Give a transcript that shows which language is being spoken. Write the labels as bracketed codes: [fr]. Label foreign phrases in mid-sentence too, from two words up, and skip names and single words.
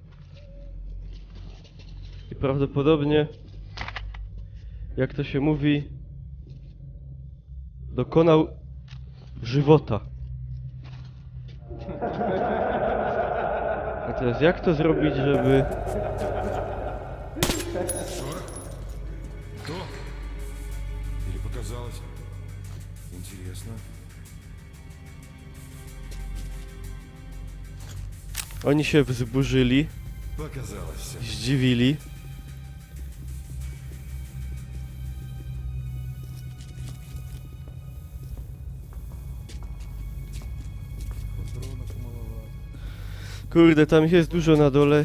[pl] I prawdopodobnie, jak to się mówi, dokonał żywota. A teraz jak to zrobić, żeby... [ru] Кто? Или показалось? Интересно. [pl] Oni się wzburzyli, [ru] Показалось. [pl] zdziwili. Kurde, tam ich jest dużo na dole.